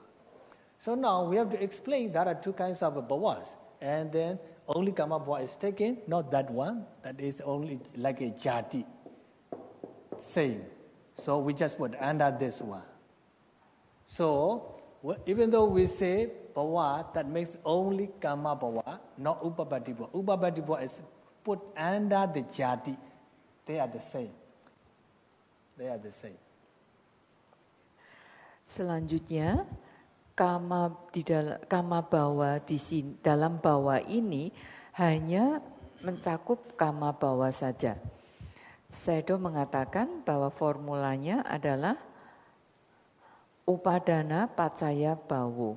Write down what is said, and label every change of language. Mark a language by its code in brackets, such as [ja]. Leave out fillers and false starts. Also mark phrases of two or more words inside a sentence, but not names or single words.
[en] So now we have to explain there are two kinds of bhavas, and then only [pi] karma bhava [en] is taken, not that one. That is only like a jati. same. So we just put under this one. So even though we say bhava, that means only [pi] karma bhava, [en] not [pi] upapatti bhava. Upapatti bhava [en] is put under the jati. They are the same. They are the same. [id] Selanjutnya, [pi] kama bhawa [id] di sini, dalam bhawa ini hanya mencakup [pi] kama bhawa [id] saja. Sayadaw mengatakan bahwa formulanya adalah [pi] upadana pacaya bawo.